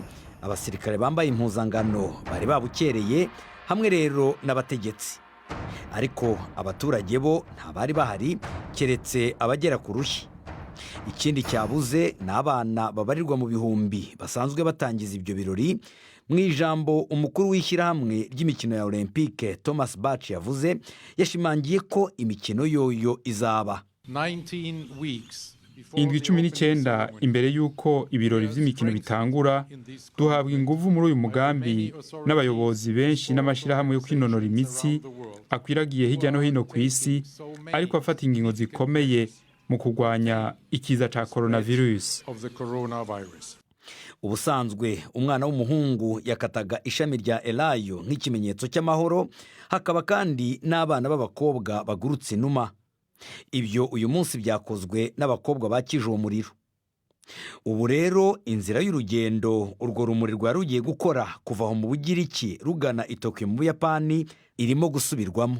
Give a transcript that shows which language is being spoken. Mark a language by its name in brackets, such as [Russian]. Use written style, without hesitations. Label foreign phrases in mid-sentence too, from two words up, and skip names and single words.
[Kinyarwanda] Abasirikare bambaye impuzangano bari babukereye hamwe rero n'abategetsi, ariko abaturage bo ntabari bahari keretse abagera ku rushyi. Ikindi cyabuze n'abana babarirwa mu bihumbi basanzwe batangiza ibyo birori. Mu ijambo umukuru w'ishyirahamwe ry'imikino ya Olympique Thomas Bach yavuze, yashimangiye ko imikino yoyo izaba [Rundi] 19 imbere y'uko ibirori vy'imikino bitangura. Duhabwa inguvu muri uyu mugambi n'abayobozi benshi n'amashirahamwe yo kwinonora imitsi akwiragiye hirya no hino ku isi, ariko afata ingingo zikomeye mu kurwanya ikiza ca coronavirus. [Kinyarwanda] Ubusanzwe umwana w'umuhungu yakataga ishami rya elayo nk'ikimenyetso cy'amahoro, hakaba kandi n'abana b'abakobwa bagurutse inuma. Ibyo uyu munsi byakozwe n'abakobwa bakije uwo muriro. Ubu rero inzira y'urugendo urwo rumuri rwa rugiye gukora kuva aho mu Bugiriki rugana i Tokyo mu Buyapani irimo gusubirwamo.